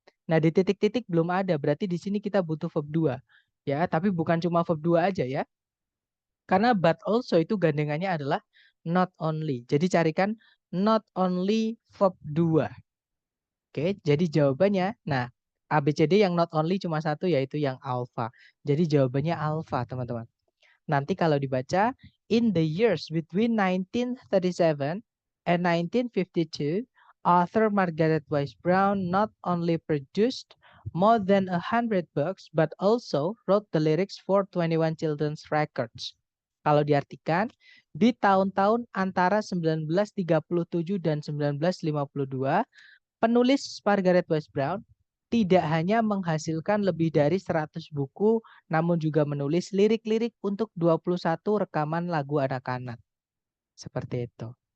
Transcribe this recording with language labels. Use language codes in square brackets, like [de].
[id] Nah, di titik-titik belum ada. Berarti di sini kita butuh verb 2. Ya, tapi bukan cuma verb 2 aja ya. Karena but also itu gandengannya adalah not only. Jadi carikan not only verb 2. Oke, jadi jawabannya, nah ABCD yang not only cuma satu yaitu yang alpha. Jadi jawabannya alpha teman-teman. Nanti kalau dibaca, [en] in the years between 1937 and 1952, author Margaret Wise Brown not only produced more than 100 books, but also wrote the lyrics for 21 children's records. [id] Kalau diartikan, di tahun-tahun antara 1937 dan 1952, penulis Margaret Wise Brown tidak hanya menghasilkan lebih dari 100 buku, namun juga menulis lirik-lirik untuk 21 rekaman lagu anak-anak. Seperti itu.